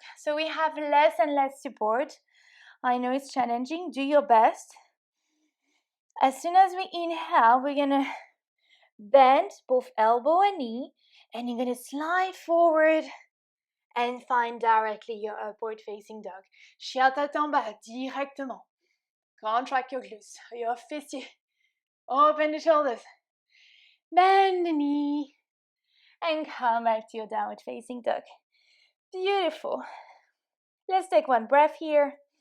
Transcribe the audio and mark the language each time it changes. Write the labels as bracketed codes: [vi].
[en] So we have less and less support. I know it's challenging, do your best. As soon as we inhale, we're gonna bend both elbow and knee, and you're gonna slide forward and find directly your upward facing dog. [fr] Chien tête en bas, directement. [en] Contract your glutes, your fessiers. Open the shoulders. Bend the knee. And come back to your downward facing dog. Beautiful. Let's take one breath here.